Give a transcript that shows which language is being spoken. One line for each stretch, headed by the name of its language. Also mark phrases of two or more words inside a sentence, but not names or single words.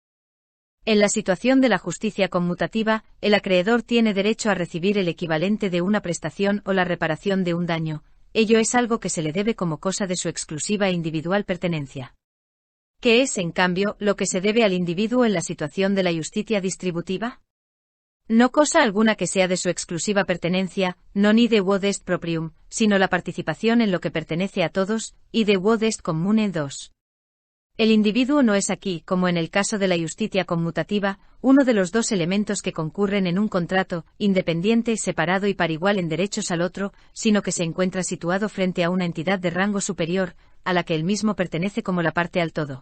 Spanish: En la situación de la justicia conmutativa, el acreedor tiene derecho a recibir el equivalente de una prestación o la reparación de un daño. Ello es algo que se le debe como cosa de su exclusiva e individual pertenencia. ¿Qué es, en cambio, lo que se debe al individuo en la situación de la justicia distributiva? No cosa alguna que sea de su exclusiva pertenencia,
Latin: non ide quod est proprium,
Spanish: sino la participación en lo que pertenece a todos,
Latin: ide quod est commune
Spanish: 2. El individuo no es aquí, como en el caso de la justicia conmutativa, uno de los dos elementos que concurren en un contrato, independiente, separado y par igual en derechos al otro, sino que se encuentra situado frente a una entidad de rango superior, a la que él mismo pertenece como la parte al todo.